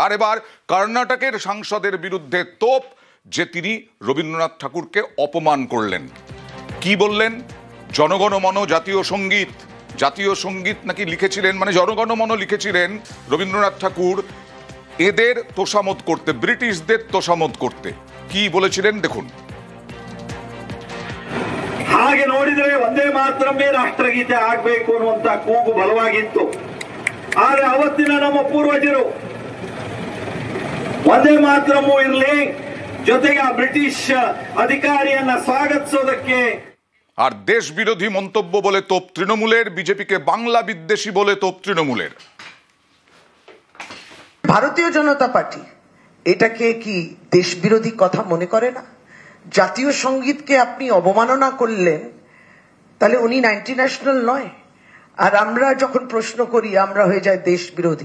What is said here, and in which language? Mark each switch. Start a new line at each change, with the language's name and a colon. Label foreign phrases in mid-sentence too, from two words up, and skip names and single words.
Bangla: আর এবার কর্ণাটকের সাংসদের বিরুদ্ধে তোপ যে তিনি রবীন্দ্রনাথ ঠাকুরকে অপমান করলেন। কি বললেন? জনগণমন জাতীয় সঙ্গীত, জাতীয় সঙ্গীত নাকি লিখেছিলেন, মানে জনগণমন লিখেছিলেন রবীন্দ্রনাথ ঠাকুর এদের তোষামোদ করতে, ব্রিটিশদের তোষামোদ করতে। কি বলেছিলেন দেখুন।
Kannada: ಹಾಗೆ ನೋಡಿದರೆ ವಂದೇ ಮಾತರಮ್ಮೇ ರಾಷ್ಟ್ರಗೀತೆ ಆಗಬೇಕು ಅನ್ನುವಂತ ಕೂಗು ಬಲವಾಗಿತ್ತು. ಆದರೆ ಅವತ್ತಿನ ನಮ್ಮ ಪೂರ್ವಜರು ವಂದೇ ಮಾತರಮ್ಮು ಇರಲಿ, ಜೊತೆಗೆ ಆ ಬ್ರಿಟಿಷ್ ಅಧಿಕಾರಿಯನ್ನ ಸ್ವಾಗತಿಸೋದಕ್ಕೆ
Bangla: আর দেশ বিরোধী মন্তব্য বলে তোপ তৃণমূলের, বিজেপিকে বাংলা বিদ্বেষী বলে তোপ তৃণমূলের। ভারতীয় জনতা পার্টি এটাকে কি দেশ বিরোধী কথা মনে করে না? জাতীয় সঙ্গীতকে আপনি অবমাননা করলেন, তাহলে উনি
English: anti national
Bangla: নয়, আর আমরা যখন প্রশ্ন করি আমরা হয়ে যায় দেশ বিরোধী।